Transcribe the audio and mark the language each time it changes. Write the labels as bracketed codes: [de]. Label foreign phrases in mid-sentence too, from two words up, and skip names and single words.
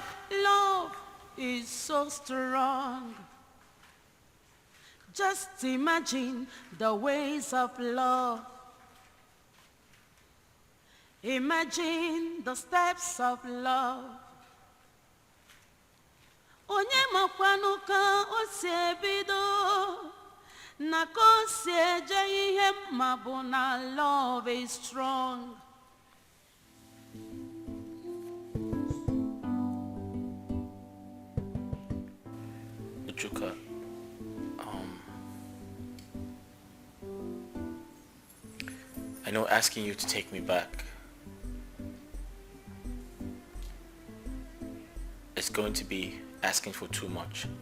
[en] Love is so strong. Just imagine the ways of love. Imagine the steps of love. [ig] Onye makwanu ka o si ebido na ko si eje ihe ma bụ na [en] love is strong. Uchuka, I know asking you to take me back is going to be asking for too much.